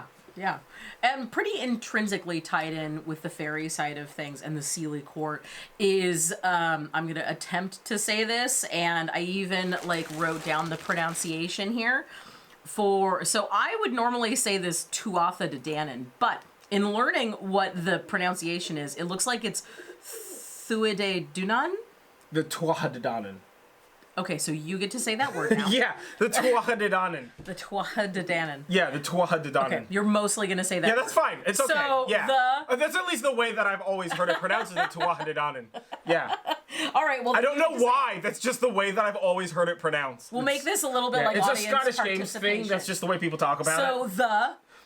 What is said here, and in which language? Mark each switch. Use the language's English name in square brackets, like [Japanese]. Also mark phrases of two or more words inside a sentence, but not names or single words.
[English] And pretty intrinsically tied in with the fairy side of things and the Seelie Court is, I'm going to attempt to say this, and I even wrote down the pronunciation here. So I would normally say this Tuatha Dé Danann, but in learning what the pronunciation is, it looks like it's Tuatha Dé Danann? The Tuatha Dé Danann. Okay, so you get to say that word now. Yeah, the Tuatha Dé Danann. The Tuatha Dé Danann. Yeah, the Tuatha Dé Danann. Okay, you're mostly going to say that. Yeah, that's fine. It's okay. So yeah. That's at least the way that I've always heard it pronounced, is the Tuatha Dé Danann. Yeah. All right, well... I don't know why. That's just the way that I've always heard it pronounced. We'll make this a little bit it's audience a Scottish Games thing. That's just the way people talk about it. So,